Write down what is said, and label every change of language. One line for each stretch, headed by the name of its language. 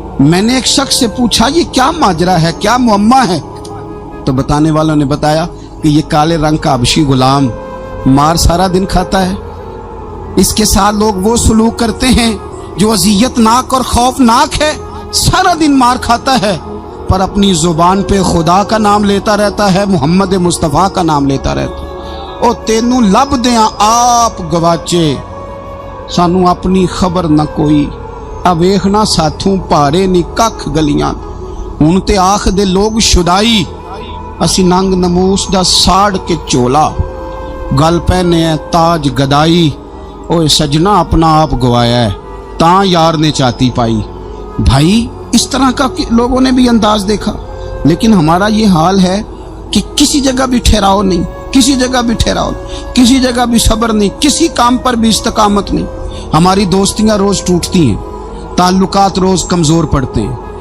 Urdu: میں نے ایک شخص سے پوچھا یہ کیا ماجرا ہے, کیا معمہ ہے؟ تو بتانے والوں نے بتایا کہ یہ کالے رنگ کا حبشی غلام مار سارا دن کھاتا ہے. اس کے ساتھ لوگ وہ سلوک کرتے ہیں جو اذیت ناک اور خوفناک ہے. سارا دن مار کھاتا ہے پر اپنی زبان پہ خدا کا نام لیتا رہتا ہے, محمد مصطفیٰ کا نام لیتا رہتا ہے.
Punjabi: او تینوں لب دیاں آپ گواچے, سانو اپنی خبر نہ کوئی, اب ویکھنا ساتھوں پارے نی ککھ گلیاں. ہن تے آکھ دے لوگ شدائی, اسی ننگ نموس دا ساڑ کے چولا, گل پہنے ہے تاج گدائی. اوے سجنا اپنا آپ گوایا ہے تاں یار نے چاتی پائی.
Urdu: بھائی اس طرح کا لوگوں نے بھی انداز دیکھا, لیکن ہمارا یہ حال ہے کہ کسی جگہ بھی ٹھہراؤ نہیں, کسی جگہ بھی ٹھہراؤ, کسی جگہ بھی صبر نہیں, کسی کام پر بھی استقامت نہیں. ہماری دوستیاں روز ٹوٹتی ہیں, تعلقات روز کمزور پڑتے ہیں.